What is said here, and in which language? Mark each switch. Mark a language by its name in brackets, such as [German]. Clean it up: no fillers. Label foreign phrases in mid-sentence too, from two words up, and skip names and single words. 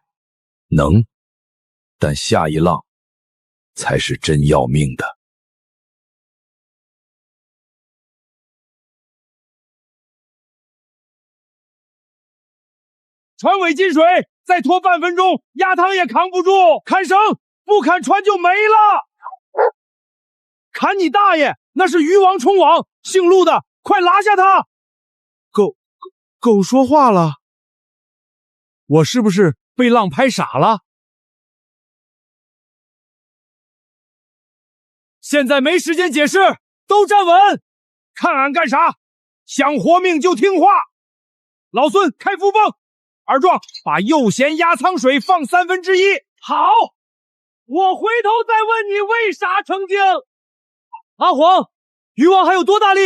[Chinese] 能，但下一浪才是真要命的。船尾進水，再拖半分鐘，壓湯也扛不住。砍繩，不砍船就沒了。砍你大爺！那是魚王衝網，姓陸的，快拿下他！狗說話了，我是不是被浪拍傻了？現在沒時間解釋，都站穩！看俺幹啥？想活命就聽話。老孫開副泵。二壯，把右舷壓艙水放1/3。好，我回頭再問你為啥成精。阿黃，魚王還有多大力？